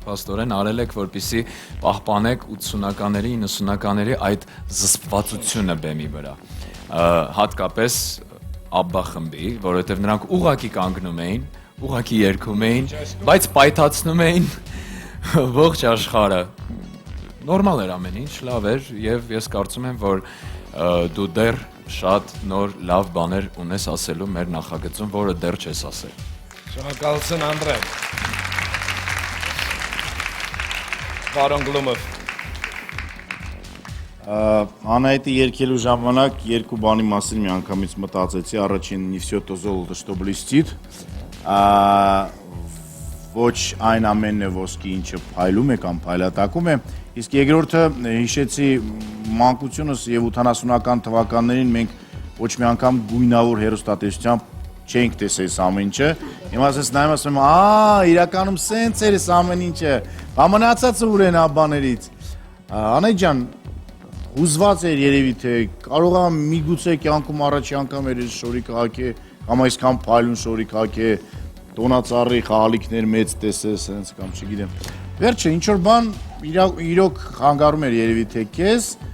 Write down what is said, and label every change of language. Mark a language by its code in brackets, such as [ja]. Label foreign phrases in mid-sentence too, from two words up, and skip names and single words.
[hy] փաստորեն արել եք, որպեսզի պահպանեք 80-ականների, 90-ականների այդ զսպվածությունը բեմի վրա։ Հատկապես Աբբա խմբի, որովհետև նրանք ուղակի կանգնում էին, ուղղակի երգում էին, բայց պայթացնում էին ողջ աշխարհը։ Նորմալ էր ամեն ինչ, լավ էր եւ ես կարծում եմ, որ դու դեռ շատ նոր լավ բաներ ունես ասելու մեր նախագծում, որը դեռ չես ասել։ Շնորհակալություն Անդրե։ Պարոն Գլումով։ Անահիտի երգելու ժամանակ երկու բանի մասին մի անգամից մտածեցի, առաջին [ru] «Не всё то золото, что блестит», [hy] ոչ այն ամենն է ոսկի, ինչը փայլում է կամ փայլատակում է, իսկ երկրորդը հիշեցի մանկությունս եւ 80-ական թվականներին մենք ոչ մի անգամ գույնավոր հեռուստատեսությամբ չենք տեսել ամեն ինչը։ Հիմա ասես նայում ասում եմ, իրականում սենց էր ամեն ինչը, բամնացածը ուր են աբաներից։ Անահիտ ջան, հուզված էր երևի թե կարող եմ միգուցե կյանքում առաջի անգամ էր շորիկ հակե կամ այսքան փայլուն շորիկ հակե տոնածառի խաղալիքներ մեծ տեսես, հենց կամ չգիտեմ։ Վերջը ինչ որ բան իրոք խանգարում էր երևի թե քեզ,